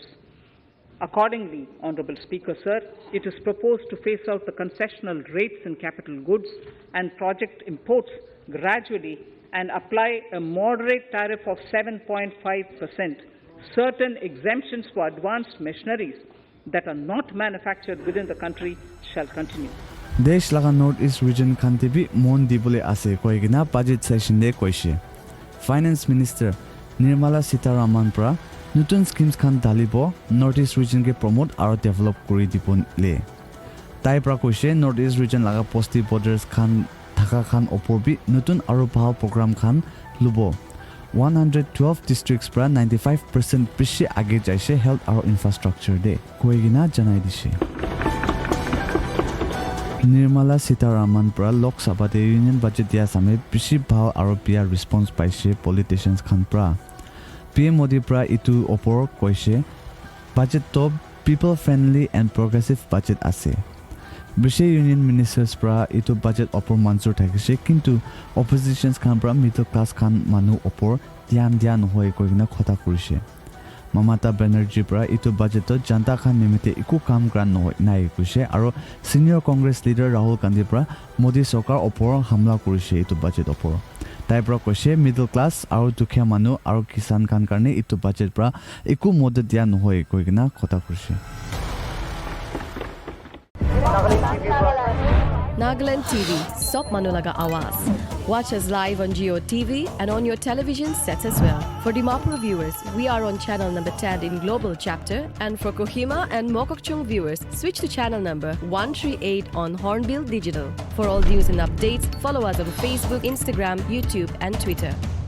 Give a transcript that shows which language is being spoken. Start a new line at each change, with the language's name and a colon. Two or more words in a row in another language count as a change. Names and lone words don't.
English: Accordingly, Honourable Speaker, Sir, it is proposed to phase out the concessional rates in capital goods and project imports gradually and apply a moderate tariff of 7.5%, certain exemptions for advanced machineries that are not manufactured within the country shall continue.
Naga Pidgin: Desh laga North East region khan te bi mon dibole ase koigina
English: budget session
Naga Pidgin: de koise. Finance Minister Nirmala Sitharaman pra nutun schemes khan dalibo North East region ke promote aro develop kori dipon le. Tai pra koise North East region laga posti borders khan thaka khan opor bi nutun aro bhal program khan lubo. 112 districts pra 95% bishi age jaise health aro infrastructure de koigina janai dise. Nirmala Sitharaman pra Lok Sabha de
English: union budget
Naga Pidgin: dia same bishi bhal aro biya response paise politicians khan pra. PM Modi pra itu opor koise budget to
English: people friendly and progressive budget
Naga Pidgin: ase. Bishi
English: union ministers
Naga Pidgin: pra itu budget opor mansur thakise kintu oppositions khan pra
English: middle class
Naga Pidgin: khan manu opor dhyan hoi koigina khota kurise. Mamata Banerjee pra itu budget to janta khan nimite iku kam kran noi nai kuise aro
English: senior congress leader
Naga Pidgin: Rahul Gandhi pra Modi sarkar opor hamla kurise itu budget opor. Tai pra koise
English: middle class
Naga Pidgin: aro dukhya manu aro kisan khan karne itu budget pra iku moded dia noi koigina khota kurise. Nagaland TV, Sop Manulaga Awas.
English: Watch us live on Geo TV and on your television sets as well. For Dimapur viewers, we are on channel number 10 in Global Chapter, and for Kohima and Mokokchung viewers, switch to channel number 138 on Hornbill Digital. For all news and updates, follow us on Facebook, Instagram, YouTube and Twitter.